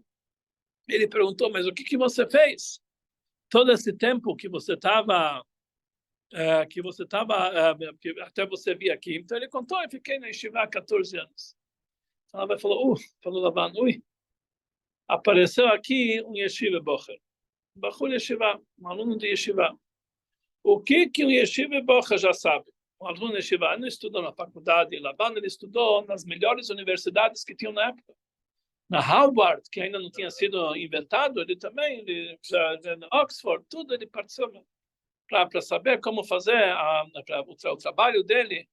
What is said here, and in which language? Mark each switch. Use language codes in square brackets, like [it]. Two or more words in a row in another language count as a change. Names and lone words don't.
[pt] Ele perguntou, mas o que você fez? Todo esse tempo que você estava... até você vir aqui. Então ele contou, eu fiquei na yeshiva há 14 anos. Então ela falou, falou Lavan, apareceu aqui um [yi] ישיבה בחור. [he] בחור ישיבה, [pt] um aluno de yeshiva. O que um [yi] ישיבה בחור [pt] já sabe? Um aluno de yeshiva não estudou na faculdade, Lavan ele estudou nas melhores universidades que tinham na época. Na Harvard, que ainda não tinha sido inventado, ele também, na Oxford, tudo ele participou para saber como fazer o trabalho dele.